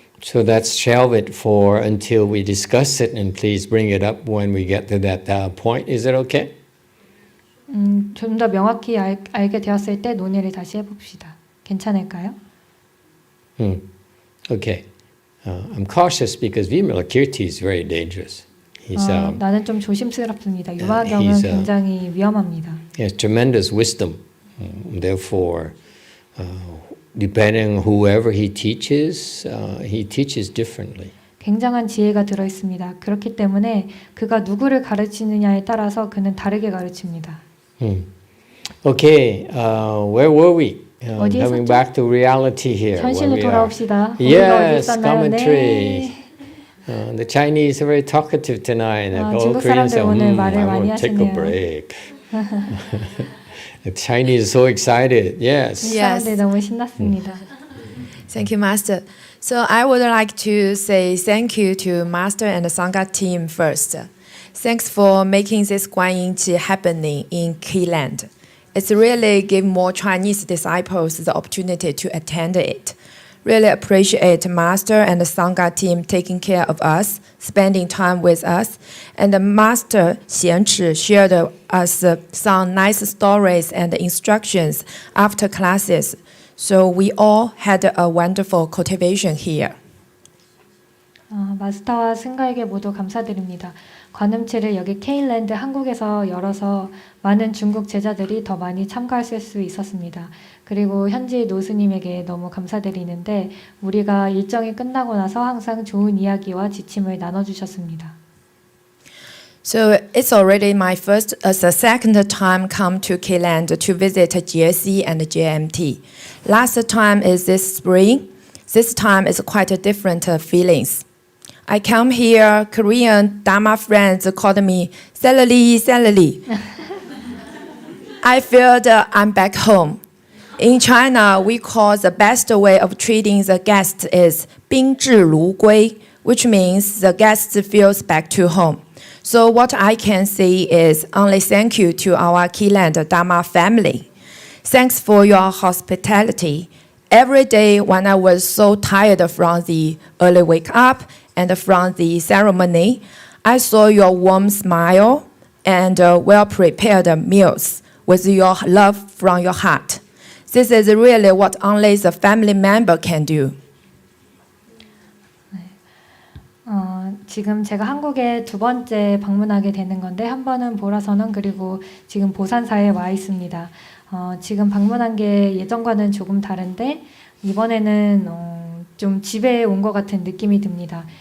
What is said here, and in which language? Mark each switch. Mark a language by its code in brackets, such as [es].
[en] So let's shelve it for until we discuss it, and please bring it up when we get to that point. Is it okay? [ko] 좀 더 명확히 알게 되었을 때 논의를 다시 해봅시다. 괜찮을까요? [en] Okay. I'm cautious because Vimalakirti is very dangerous. [ko] 나는 좀 조심스럽습니다. 유마경은 굉장히 위험합니다. [en] He has tremendous wisdom. Therefore, depending on whoever he teaches differently. [ko] 굉장한 지혜가 들어 있습니다. 그렇기 때문에 그가 누구를 가르치느냐에 따라서 그는 다르게 가르칩니다. [en] Okay, where were we? Coming back to reality here. [ko] 현실로 돌아옵시다. [en] Yes, commentary. The Chinese are very talkative tonight. [ko] 중국 사람들 오늘 말을 [en] I [ko] 많이 [en] want to take a [ko] 하시네요. [en] break. The Chinese are so excited. Yes. [ko] 사람들 너무 신났습니다. [en] Thank you, Master. So I would like to say thank you to Master and the Sangha team first. Thanks for making this GuanYin Qi happening in Keyland. It's really give more Chinese disciples the opportunity to attend it. Really appreciate Master and the Sangha team taking care of us, spending time with us. And the Master CheongJu shared us some nice stories and instructions after classes. So we all had a wonderful cultivation here. [ko] 마스터와 승가에게 모두 감사드립니다. 관음체를 여기 케일랜드 한국에서 열어서 많은 중국 제자들이 더 많이 참가할 수 있었습니다. 그리고 현지 노스님에게 너무 감사드리는데 우리가 일정이 끝나고 나서 항상 좋은 이야기와 지침을 나눠주셨습니다. [en] So it's already my the second time come to K-Land to visit GSC and JMT. Last time is this spring. This time is quite a different feelings. I come here, Korean Dharma friends called me Salali. I feel that I'm back home. In China, we call the best way of treating the guest is 宾至如归, which means the guest feels back to home. So what I can say is only thank you to our K-Land Dharma family. Thanks for your hospitality. Every day when I was so tired from the early wake up and from the ceremony, I saw your warm smile and well-prepared meals with your love from your heart. This is really what only the family member can do. [ko] 지금 제가 한국에 두 번째 방문하게 되는 건데 한 번은 보라선언 그리고 지금 보산사에 와 있습니다. 지금 방문한 게 예전과는 조금 다른데 이번에는 좀 집에 온 것 같은 느낌이 듭니다.